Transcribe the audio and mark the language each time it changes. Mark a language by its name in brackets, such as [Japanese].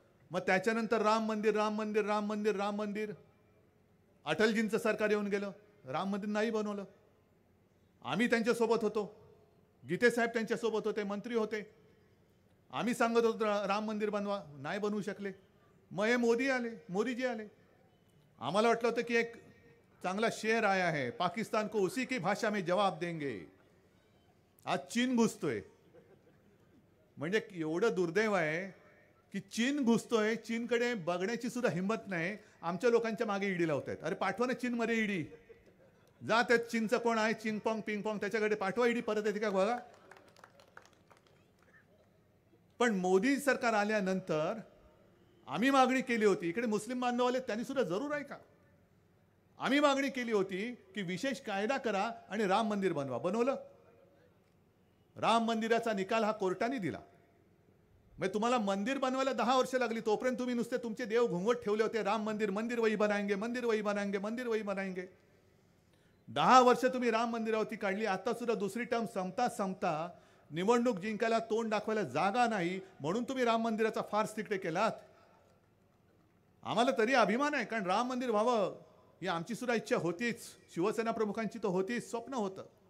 [Marathi] मग त्याच्यानंतर राम मंदिर राम मंदिर राम मंदिर राम मंदिर. अटलजींचं सरकार येऊन गेलं, राम मंदिर नाही बनवलं. आम्ही त्यांच्यासोबत होतो, गीते साहेब त्यांच्यासोबत होते, मंत्री होते. आम्ही सांगत होतो राम मंदिर बनवा, नाही बनवू शकले. मग हे मोदीजी आले. आम्हाला वाटलं होतं की एक चांगला [Hindi] शेर आया है, पाकिस्तान को उसी की भाषा में जवाब देंगे. [Marathi] आज चीन घुसतोय. म्हणजे एवढं दुर्दैव आहे की चीन घुसतोय, चीनकडे बघण्याची सुद्धा हिंमत नाही. आमच्या लोकांच्या मागे ईडी लावतायत. अरे पाठवा ना चीनमध्ये ईडी. जात आहेत, चीनचं कोण आहे, चिंगपॉंग पिंगपॉंग, त्याच्याकडे पाठवा ईडी, परत येते का बघा. पण मोदी सरकार आल्यानंतर आम्ही मागणी केली होती, इकडे मुस्लिम बांधव आले त्यांनी सुद्धा जरूर आहे का, आम्ही मागणी केली होती की विशेष कायदा करा आणि राम मंदिर बनवा. बनवलं. राम मंदिराचा निकाल हा कोर्टाने दिला. मग तुम्हाला मंदिर बनवायला 10 वर्ष लागली, तोपर्यंत तुम्ही नुसते तुमचे देव घुंगट ठेवले होते. [Hindi] राम मंदिर, मंदिर वही बनाएंगे, मंदिर वही बनाएंगे, मंदिर वही बनाएंगे. [Marathi] 10 वर्ष तुम्ही राम मंदिरावरती काढली. आता सुद्धा दुसरी टर्म संपता संपता निवडणूक जिंकायला तोंड दाखवायला जागा नाही म्हणून तुम्ही राम मंदिराचा फार्स तिकडे केलात. आम्हाला तरी अभिमान आहे, कारण राम मंदिर व्हावं ही आमची सुद्धा इच्छा होतीच, शिवसेना प्रमुखांची तर होतीच, स्वप्न होतं.